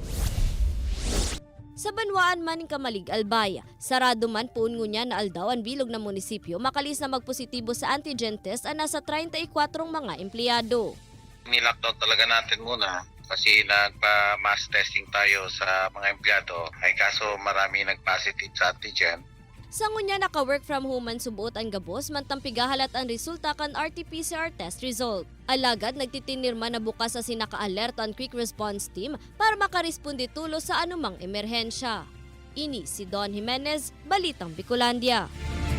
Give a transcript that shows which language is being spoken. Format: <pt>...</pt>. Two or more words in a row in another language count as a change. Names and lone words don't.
<bik>Sa banwaan man ng Camalig Albay, sarado man puun ngunya na aldaw ang bilog na munisipyo makalis na magpositibo sa antigen test ang nasa 34 mga empleyado.</bik> <tl>Ni-lockdown talaga natin muna kasi nagpa-</tl> <en>mass testing</en> <tl>tayo sa mga empleyado ay kaso marami nag-positive sa antigen.</tl> <bik>Sa ngunya naka-</bik> <en>work from home</en> <bik>man subuot ang gabos mantang pigahalat ang resulta kan</bik> <en>RT-PCR test result.</en> <bik>Alagad nagtitinirma na bukas sa sinaka-alerto ang quick response team para makaresponde tulo sa anumang emerhensya. Ini si Don Jimenez, Balitang Bicolandia.</bik>